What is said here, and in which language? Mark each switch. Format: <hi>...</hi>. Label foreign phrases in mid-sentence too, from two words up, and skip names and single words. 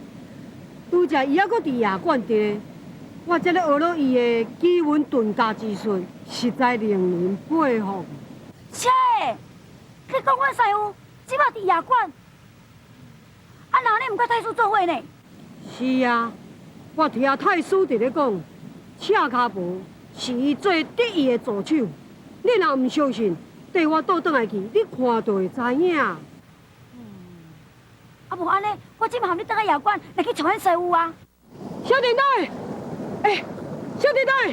<nan>拄则伊还阁伫夜馆伫，我才咧学了伊的奇闻遁甲之术，实在令人佩服。切！你讲阮师傅即马伫夜馆，啊，那你唔甲太师做伙呢？是啊，我听太师伫咧讲，赤脚婆是伊最得意的助手。你若唔相信，带我倒转来去，你看就会知影。啊，无安尼，我即马含你倒去夜馆来去找阮师傅啊。小电台，小电台，</nan>